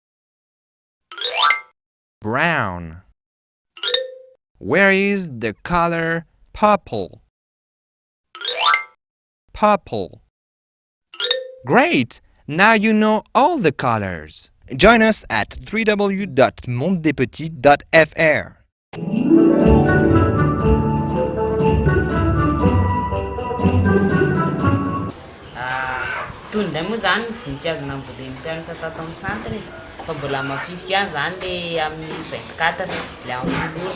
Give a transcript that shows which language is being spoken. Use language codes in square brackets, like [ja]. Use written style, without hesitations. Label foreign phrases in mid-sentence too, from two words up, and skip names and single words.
[en] Brown. Where is the color purple? Purple. Great! Now you know all the colors. Join us at www.mondedespetits.fr. [mg] Tondray moa zany voninkazo namboly mpianatra tato amin'ny centre fa mbola mafisika ihany zany le amin'ny 24 le amin'ny folora